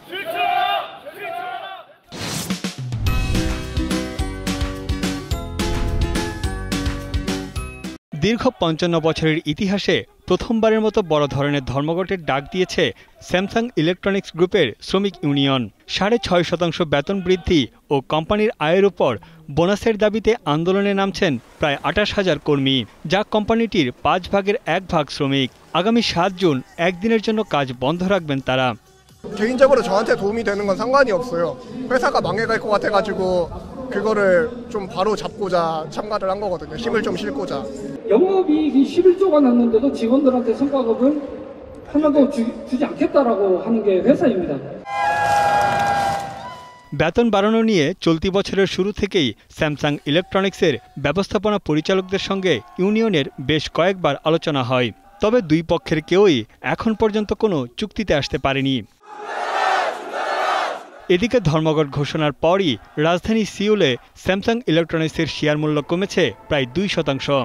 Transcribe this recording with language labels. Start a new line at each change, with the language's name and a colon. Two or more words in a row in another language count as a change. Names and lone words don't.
Bangla: দীর্ঘ ৫৫ বছরের ইতিহাসে প্রথমবারের মতো বড় ধরনের ধর্মঘটের ডাক দিয়েছে স্যামসাং ইলেকট্রনিক্স গ্রুপের শ্রমিক ইউনিয়ন। ৬.৫% বেতন বৃদ্ধি ও কোম্পানির আয়ের উপর বোনাসের দাবিতে আন্দোলনে নামছেন প্রায় ২৮,০০০ কর্মী, যা কোম্পানিটির ৫ ভাগের ১ ভাগ শ্রমিক। আগামী ৭ জুন একদিনের জন্য কাজ বন্ধ রাখবেন তারা।
Korean: 개인적으로 저한테 도움이 되는 건 상관이 없어요. 회사가 망해갈 것 같아가지고 그거를 좀 바로 잡고자 참가를 한 거거든요. 힘을 좀 실고자. 영업이익이 11조가 났는데도 직원들한테 성과급을 하나도 주지 않겠다라고 하는 게 회사입니다.
Bangla: বেতন বাড়ানো নিয়ে চলতি বছরের শুরু থেকেই স্যামসাং ইলেকট্রনিক্সের ব্যবস্থাপনা পরিচালকদের সঙ্গে ইউনিয়নের বেশ কয়েকবার আলোচনা হয়। তবে দুই পক্ষের কেউই এখন পর্যন্ত কোনো চুক্তিতে আসতে পারেনি। এদিকে ধর্মঘট ঘোষণার পরই রাজধানী সিউলে স্যামসাং ইলেকট্রনিক্সের শেয়ার মূল্য কমেছে প্রায় ২%।